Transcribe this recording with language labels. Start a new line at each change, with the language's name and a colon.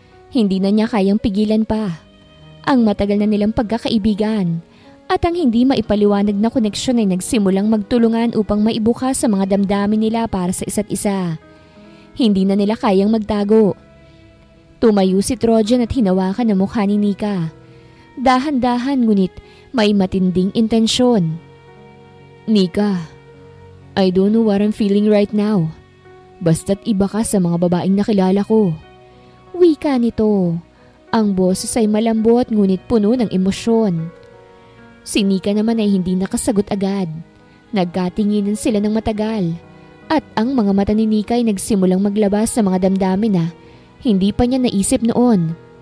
Filipino: Hindi na niya kayang pigilan pa. Ang matagal na nilang pagkakaibigan at ang hindi maipaliwanag na koneksyon ay nagsimulang magtulungan upang maibukas sa mga damdamin nila para sa isa't isa. Hindi na nila kayang magtago. Tumayo si Trojan at hinawakan ang mukha ni Nika. Dahan-dahan ngunit may matinding intensyon.
English: Nika, I don't know what I'm feeling right now.
Filipino: Basta't iba ka sa mga babaeng nakilala ko. Wika nito. Ang boses ay malambot ngunit puno ng emosyon. Si Nika naman ay hindi nakasagot agad. Nagkatinginan sila ng matagal. At ang mga mata ni Nika ay nagsimulang maglabas sa mga damdamin na hindi pa niya naisip noon.